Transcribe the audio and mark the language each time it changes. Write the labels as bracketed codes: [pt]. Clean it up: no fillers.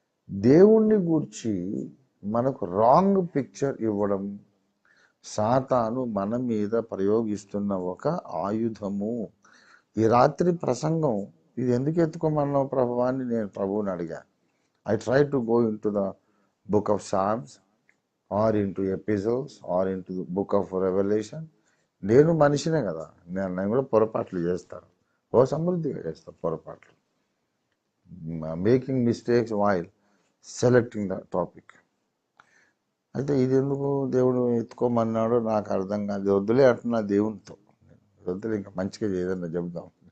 [te] దేవుణ్ణి గూర్చి మనకు రాంగ్ పిక్చర్ ఇవ్వడం సాతాను మన మీద ప్రయోగిస్తున్న ఒక ఆయుధము. ఈ రాత్రి ప్రసంగం ఇది ఎందుకు ఎత్తుకోమన్నావు ప్రభువా అని నేను ప్రభువుని అడిగా. [en] I try to go into the book of Psalms or into epistles or into the book of Revelation. [te] నేను మనిషినే కదా, నేను కూడా పొరపాట్లు చేస్తాను, సమృద్ధిగా చేస్తాను పొరపాట్లు, [en] Making mistakes while selecting the topic. [te] అయితే ఇది ఎందుకు దేవుడు ఎత్తుకోమన్నాడో నాకు అర్థం కాదు. వద్దులే అంటున్నా దేవునితో, వద్దులే ఇంకా మంచిగా ఏదన్నా చెబుదాం.